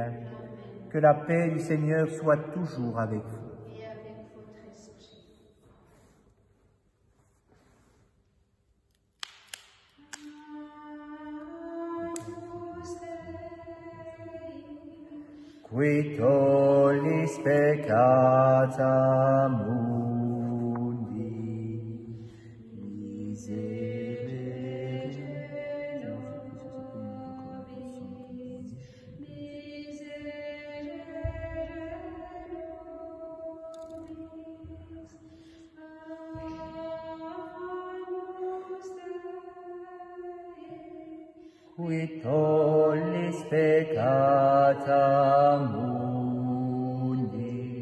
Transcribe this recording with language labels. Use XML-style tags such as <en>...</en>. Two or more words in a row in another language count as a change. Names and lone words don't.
<fr>Que la paix du Seigneur soit toujours avec vous. Et avec votre esprit.</fr> <la>Qui tollis peccata mundi, miserere nobis, qui tollis peccata mundi,</la>